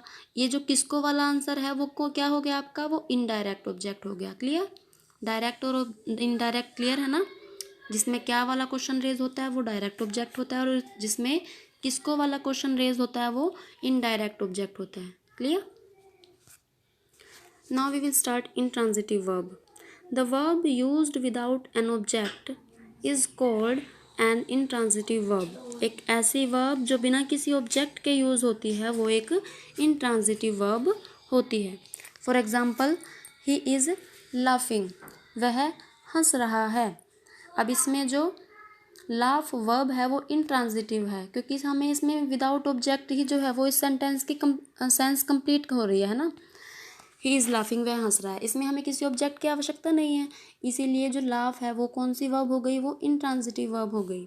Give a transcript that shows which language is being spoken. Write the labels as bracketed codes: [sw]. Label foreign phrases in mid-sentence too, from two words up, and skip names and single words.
[hi] ये जो किसको वाला आंसर है वो क्या हो गया आपका? वो [en] indirect object [hi] हो गया. क्लियर? डायरेक्ट और [en] indirect clear [hi] है ना. जिसमें क्या वाला [en] question raise [hi] होता है वो [en] direct object [hi] होता है, और जिसमें किसको वाला [en] question raise [hi] होता है वो [en] indirect object [hi] होता है. क्लियर? [en] Now we will start intransitive verb. The verb used without an object is called an intransitive verb. [hi] एक ऐसी verb जो बिना किसी object के यूज़ होती है वो एक [en] intransitive verb [hi] होती है. [en] For example, he is laughing. [hi] वह हंस रहा है. अब इसमें जो [en] laugh verb [hi] है वो इंट्रांजिटिव है, क्योंकि हमें इसमें [en] without object [hi] ही जो है वो इस सेंटेंस की सेंस कंप्लीट हो रही है ना। [en] he is laughing, [hi] वह हंस रहा है, इसमें हमें किसी ऑब्जेक्ट की आवश्यकता नहीं है, इसीलिए जो लाफ है वो कौन सी वर्ब हो गई, वो [en] intransitive verb [hi] हो गई।